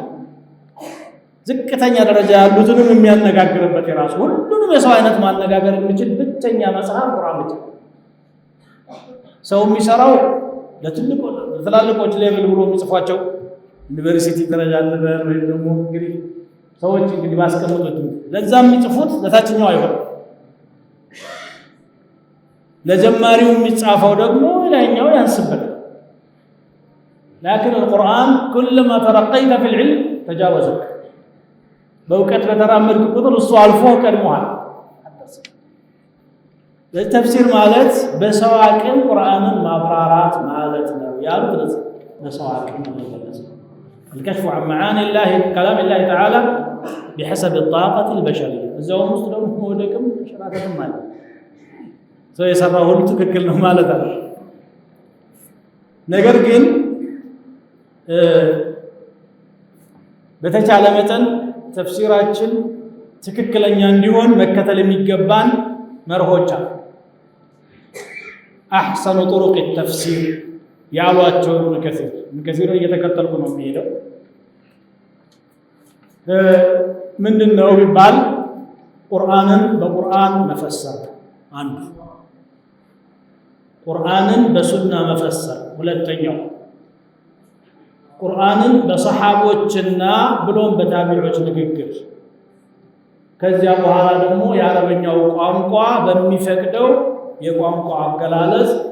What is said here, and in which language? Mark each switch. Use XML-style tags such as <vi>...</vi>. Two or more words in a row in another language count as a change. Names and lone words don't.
<am>ዝቅተኛ ደረጃ ያሉትንም የሚያነጋግርበት የራሱ ሁሉንም የሰው አይነት ማነጋገር የሚችል ብቸኛ መጽሐፍ ቁርአን ብቻ ሰው የሚሰራው ለትላልቆች ሌቭል ብሎ የሚጽፏቸው ዩኒቨርሲቲ ደረጃ ነበር ወይ ደግሞ እንግዲህ ሰዎች እንግዲህ ባስቀመጡት ለዛም የሚጽፉት ለታችኛው አይሆን ለጀማሪው የሚጻፈው ደግሞ ላይኛው ያንስበታል</am> <ar>لكن القرآن كلما ترقيت في العلم تجاوزك</ar> <am>በእውቀት በተራመድክ ቁጥር እሱ አልፎ ቀድሞሃል ለተፍሲር ማለት በሰው አቅም ቁርአንን ማብራራት ማለት ነው ያሉት በሰው አቅም ማለት ነው</am> <ar>الكشف عن معاني الله كلام الله تعالى بحسب الطاقة البشرية</ar> <am>እዛው ውስጥ ደግሞ ወደቅም ሸራተም ማለት ሰው የሰራው ሁሉ ትክክል ነው ማለት ነው ነገር ግን በተቻለ መጠን ተፍሲራችን ትክክለኛ እንዲሆን መከተል የሚገባን መርሆች አሉ</am> <ar>احسن طرق التفسير</ar> <am>ያሏቸው ابن كثير እየተከተልኩ ነው የሚሄደው ምንድነው ቢባል ቁርአንን በቁርአን መፈሰር አንዱ ቁርአንን በሱና መፈሰር ሁለተኛው ቁርአንን በሰሃቦችና ብሎም በታቢዖች ንግግር ከዚያ በኋላ ደግሞ የአረበኛው ቋንቋ በሚፈቅደው የቋንቋ አገላለጽ</am>